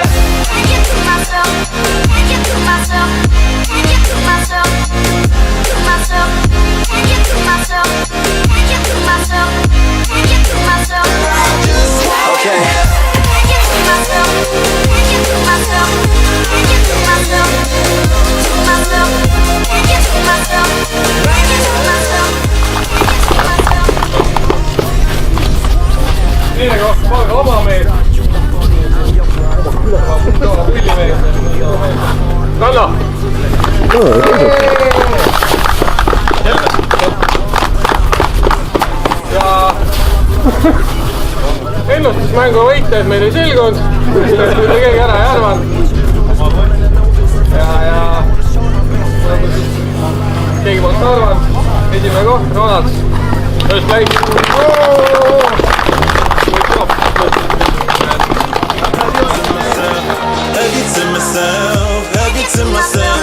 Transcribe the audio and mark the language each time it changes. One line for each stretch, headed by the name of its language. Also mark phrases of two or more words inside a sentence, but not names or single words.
English: Hug it to myself, hug it to myself, hug it to myself, to myself, hug it to myself, hug it to myself, hug it to myself. But I just want it. Hug it to myself, hug it to myself, hug it to myself, to myself, hug it to myself, hug it to myself.
Estonian: Nii nagu palga oma mees. Pullimees. Kanna! Ja ennustusmängu võitjad meil ei selgunud, sest mitte keegi ära ei arvanud. Ja keegi polnud arvanud. Esimene koht, Ronalds. Just läks.
English: Hug it to myself, hug it to myself.